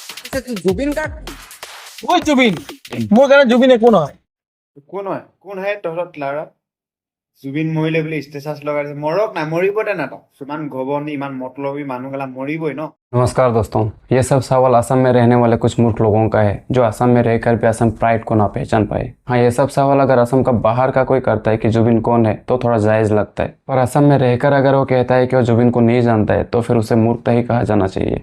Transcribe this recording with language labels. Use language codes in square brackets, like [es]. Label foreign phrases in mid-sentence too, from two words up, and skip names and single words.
[as] আচ্ছা তুই জুবিন গার্গ ওই জুবিন মোৰ কাৰণে জুবিন একো নহয়। কোন হয় তহঁত লাৰা জুবিন মৰিলে বুলি ষ্টেটাছ লগাইছে মৰক নাই মৰিব দে না তক ইমান ঘবনি ইমান মতলবী মানুহ গেলা মৰিবই ন। [hi] नमस्कार दोस्तों, ये सब सवाल असम में रहने वाले कुछ मूर्ख लोगों का है जो असम में रहकर भी असम प्राइड को ना पहचान पाए। हाँ, ये सब सवाल अगर असम का बाहर का कोई करता है कि जुबिन कौन है तो थोड़ा जायज लगता है, पर असम में रहकर अगर वो कहता है कि वो जुबिन को नहीं जानता है तो फिर उसे मूर्खता ही कहा जाना चाहिए।